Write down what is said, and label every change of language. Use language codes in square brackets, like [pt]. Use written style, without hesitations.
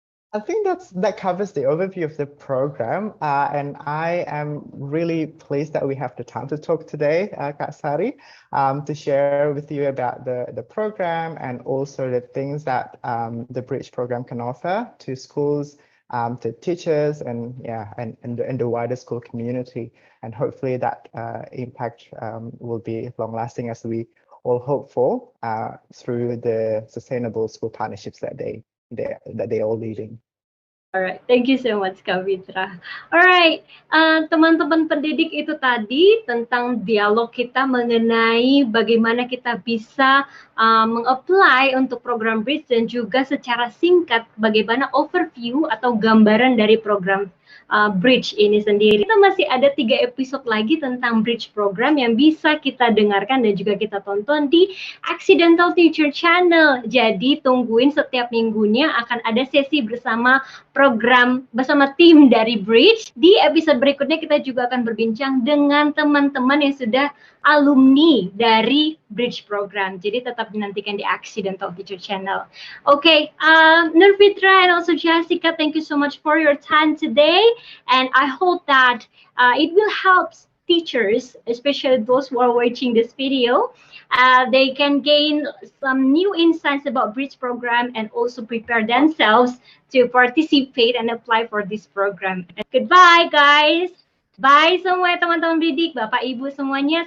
[en] I think that covers the overview of the program, and I am really pleased that we have the time to talk today, Kak Sari, to share with you about the program and also the things that the Bridge program can offer to schools, to teachers, and the wider school community. And hopefully that impact will be long-lasting, as we all hope for, through the sustainable school partnerships that they are leading. Alright, thank you so much Kak Fitra. [id] Alright, teman-teman pendidik, itu tadi tentang dialog kita mengenai bagaimana kita bisa meng-apply untuk program Bridge, dan juga secara singkat bagaimana overview atau gambaran dari program Bridge ini sendiri. Kita masih ada 3 episode lagi tentang Bridge program yang bisa kita dengarkan dan juga kita tonton di Accidental Teacher Channel. Jadi tungguin, setiap minggunya akan ada sesi bersama program, bersama tim dari Bridge. Di episode berikutnya kita juga akan berbincang dengan teman-teman yang sudah alumni dari Bridge program. Jadi tetap dinantikan di Accidental Teacher Channel. [en] Okay, Nur Fitra and also Jessica, thank you so much for your time today. And I hope that it will help teachers, especially those who are watching this video. They can gain some new insights about Bridge program and also prepare themselves to participate and apply for this program. Goodbye, guys. [id] Bye semua teman-teman pendidik, Bapak Ibu semuanya.